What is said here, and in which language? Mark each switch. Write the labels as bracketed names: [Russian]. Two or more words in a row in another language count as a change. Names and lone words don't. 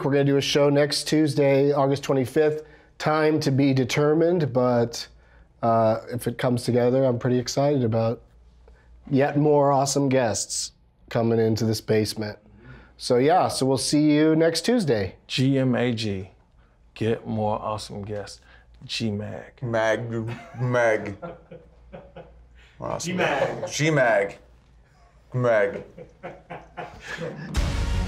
[English] We're going to do a show next Tuesday, August 25th. Time to be determined, but if it comes together, I'm pretty excited about yet more awesome guests coming into this basement. So yeah, so we'll see you next Tuesday. GMAG. Get more awesome guests. GMAG. Mag. Awesome. G-Mag. G-Mag. Mag.